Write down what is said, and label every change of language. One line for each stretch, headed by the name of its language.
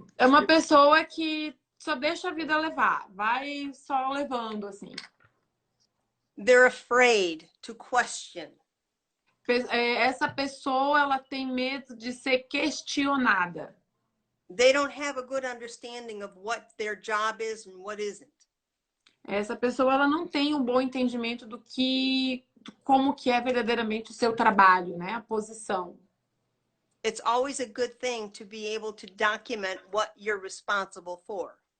Portuguese: É uma pessoa que só deixa a vida levar. Vai só levando, assim.
English: They're afraid to question.
Portuguese: Essa pessoa, ela tem medo de ser questionada.
English: They don't have a good understanding of what their job is and what isn't.
Portuguese: Essa pessoa, ela não tem um bom entendimento como que é verdadeiramente o seu trabalho, né? A posição.
English: It's always a good thing to be able to document what you're responsible for.